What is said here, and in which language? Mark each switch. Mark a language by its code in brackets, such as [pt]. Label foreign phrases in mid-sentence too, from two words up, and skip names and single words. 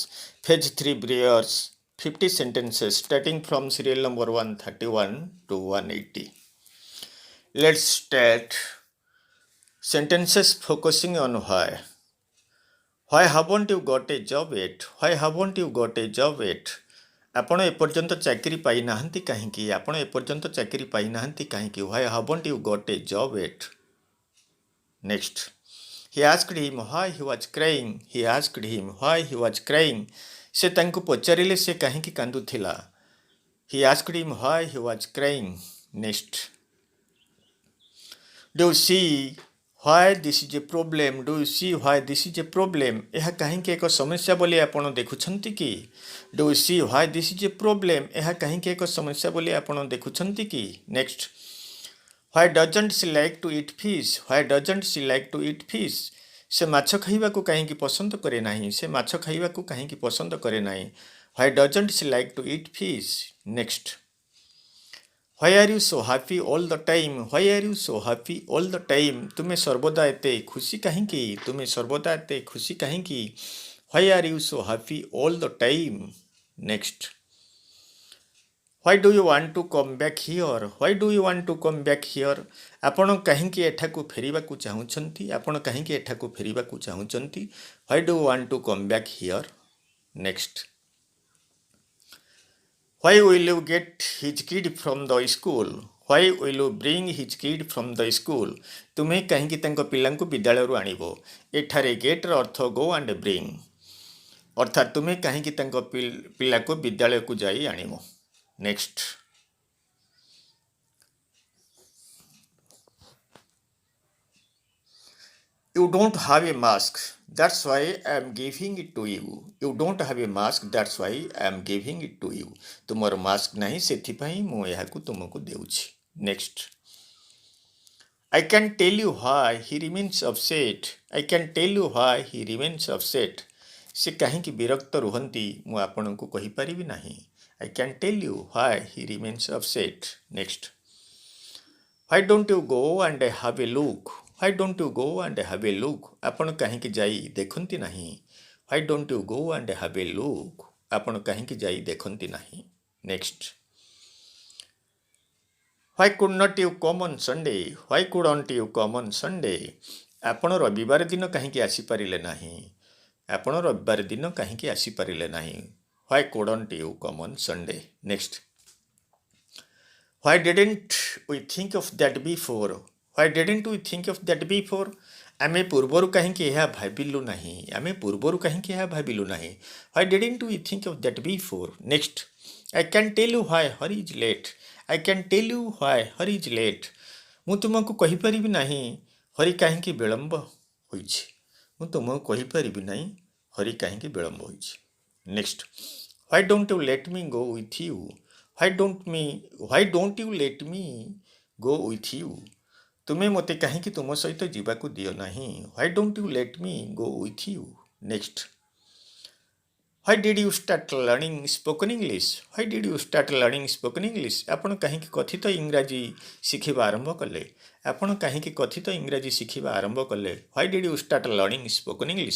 [en] Page 3 Briars 50 sentences starting from serial number 131 to 180. Let's start. Sentences focusing on why. Why haven't you got a job yet? Why haven't you got a job yet? [or] ଆପଣ ଏପର୍ଯ୍ୟନ୍ତ ଚାକିରି ପାଇନାହାନ୍ତି କାହିଁକି? ଆପଣ ଏପର୍ଯ୍ୟନ୍ତ ଚାକିରି ପାଇନାହାନ୍ତି କାହିଁକି? [en] Why haven't you got a job yet? Next. He asked him why he was crying. He asked him why he was crying. [or] ସେ ତାଙ୍କୁ ପଚାରିଲେ ସେ କାହିଁକି କାନ୍ଦୁଥିଲା. [en] He asked him why he was crying. Next. Do you see why this is a problem? Do you see why this is a problem? [or] ଏହା କାହିଁକି ଏକ ସମସ୍ୟା ବୋଲି ଆପଣ ଦେଖୁଛନ୍ତି କି? [en] Do you see why this is a problem? [or] ଏହା କାହିଁକି ଏକ ସମସ୍ୟା ବୋଲି ଆପଣ ଦେଖୁଛନ୍ତି କି? [en] Next. Why doesn't she like to eat fish? Why doesn't she like to eat fish? [or] ସେ ମାଛ ଖାଇବାକୁ କାହିଁକି ପସନ୍ଦ କରେ ନାହିଁ? ସେ ମାଛ ଖାଇବାକୁ କାହିଁକି ପସନ୍ଦ କରେ ନାହିଁ? [en] Why doesn't she like to eat fish? Next. Why are you so happy all the time? Why are you so happy all the time? [or] ତୁମେ ସର୍ବଦା ଏତେ ଖୁସି କାହିଁକି? ତୁମେ ସର୍ବଦା ଏତେ ଖୁସି କାହିଁକି? [en] Why are you so happy all the time? Next. Why do you want to come back here? Why do you want to come back here? [or] ଆପଣ କାହିଁକି ଏଠାକୁ ଫେରିବାକୁ ଚାହୁଁଛନ୍ତି? ଆପଣ କାହିଁକି ଏଠାକୁ ଫେରିବାକୁ ଚାହୁଁଛନ୍ତି? [en] Why do you want to come back here? Next. Why will you get his kid from the school? Why will you bring his kid from the school? [or] ତୁମେ କାହିଁକି ତାଙ୍କ ପିଲାଙ୍କୁ ବିଦ୍ୟାଳୟରୁ ଆଣିବ? ଏଠାରେ ଗେଟ୍ର ଅର୍ଥ [en] go and bring. [or] ଅର୍ଥାତ୍ ତୁମେ କାହିଁକି ତାଙ୍କ ପିଲାକୁ ବିଦ୍ୟାଳୟକୁ ଯାଇ ଆଣିବ? [en] Next. You don't have a mask. That's why I am giving it to you. You don't have a mask. That's why I am giving it to you. [or] ତୁମର ମାସ୍କ ନାହିଁ ସେଥିପାଇଁ ମୁଁ ଏହାକୁ ତୁମକୁ ଦେଉଛି. [en] Next. I can tell you why he remains upset. I can tell you why he remains upset. [or] ସେ କାହିଁକି ବିରକ୍ତ ରୁହନ୍ତି ମୁଁ ଆପଣଙ୍କୁ କହିପାରିବି ନାହିଁ. [en] I can tell you why he remains upset. Next. Why don't you go and have a look? Why don't you go and have a look? [or] ଆପଣ କାହିଁକି ଯାଇ ଦେଖନ୍ତି ନାହିଁ? [en] Why don't you go and have a look? [or] ଆପଣ କାହିଁକି ଯାଇ ଦେଖନ୍ତି ନାହିଁ? [en] Next. Why could not you come on Sunday? Why couldn't you come on Sunday? [or] ଆପଣ ରବିବାର ଦିନ କାହିଁକି ଆସିପାରିଲେ ନାହିଁ? ଆପଣ ରବିବାର ଦିନ କାହିଁକି ଆସିପାରିଲେ ନାହିଁ? [en] Why couldn't you come on Sunday? Next. Why didn't we think of that before? Why didn't we think of that before? [or] ଆମେ ପୂର୍ବରୁ କାହିଁକି ଏହା ଭାବିଲୁ ନାହିଁ? ଆମେ ପୂର୍ବରୁ କାହିଁକି ଏହା ଭାବିଲୁ ନାହିଁ? [en] Why didn't we think of that before? Next. I can tell you why Hari is late. I can tell you why Hari is late. [or] ମୁଁ ତୁମକୁ କହିପାରିବି ନାହିଁ ହରି କାହିଁକି ବିଳମ୍ବ ହୋଇଛି. ମୁଁ ତୁମକୁ କହିପାରିବି ନାହିଁ ହରି କାହିଁକି ବିଳମ୍ବ ହୋଇଛି. [en] Next. Why don't you let me go with you? Why don't you let me go with you? [or] ତୁମେ ମୋତେ କାହିଁକି ତୁମ ସହିତ ଯିବାକୁ ଦିଅ ନାହିଁ? [en] Why don't you let me go with you? Next. Why did you start learning spoken English? Why did you start learning spoken English? [or] ଆପଣ କାହିଁକି କଥିତ ଇଂରାଜୀ ଶିଖିବା ଆରମ୍ଭ କଲେ? ଆପଣ କାହିଁକି କଥିତ ଇଂରାଜୀ ଶିଖିବା ଆରମ୍ଭ କଲେ? [en] Why did you start learning spoken English?